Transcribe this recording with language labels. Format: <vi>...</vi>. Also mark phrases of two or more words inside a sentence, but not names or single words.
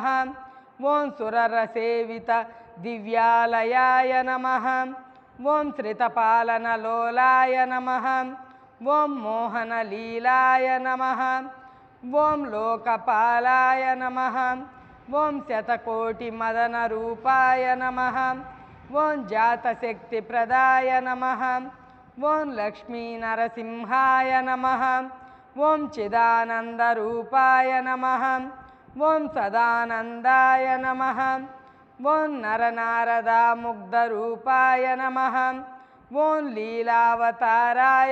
<sa>ओम सुररसेवितदिव्यालयाय नमः। ओम श्रितपालनलोलाय नमः। ओम मोहनलीलाय नमः। ओम लोकपालाय नमः। ओम शतकोटिमदनरूपाय नमः। ఓం జాతశక్తిప్రదాయ నమః ఓం లక్ష్మీనరసింహాయ నమః ఓం చిదానందరూపాయ నమః ఓం సదానందాయ నమః ఓం నరనారదాముగ్ధరూపాయ నమః ఓం లీలావతారాయ</sa>